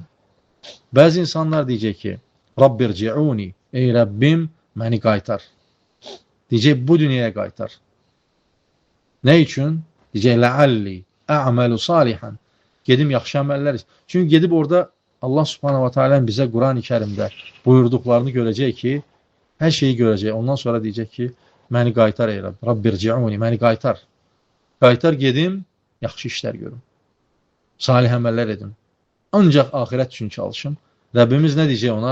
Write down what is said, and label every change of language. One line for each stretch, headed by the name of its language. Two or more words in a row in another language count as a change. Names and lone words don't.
Azerbaijani: Bəzi insanlar deyəcək ki,
Arabic: رب ارجعون.
Azerbaijani: Ey Rəbbim, məni qaytar. Deyəcək, bu dünyaya qaytar. Nə üçün? Deyəcək,
Arabic: لعلي أعمل صالحا.
Azerbaijani: Gedim yaxşı əməllər. Çünki gedib orada
Arabic: الله سبحانه وتعالى
Azerbaijani: bizə Quran-ı Kərimdə buyurduqlarını görəcək ki, hər şeyi görəcək. Ondan sonra deyəcək ki, məni qaytar ey Rəbb,
Arabic: رب ارجعون,
Azerbaijani: məni qaytar. Qaytar gedim, yaxşı işlər görüm. Salih əməllər edim. Ancaq axirət üçün çalışım. Rəbbimiz nə deyəcək ona?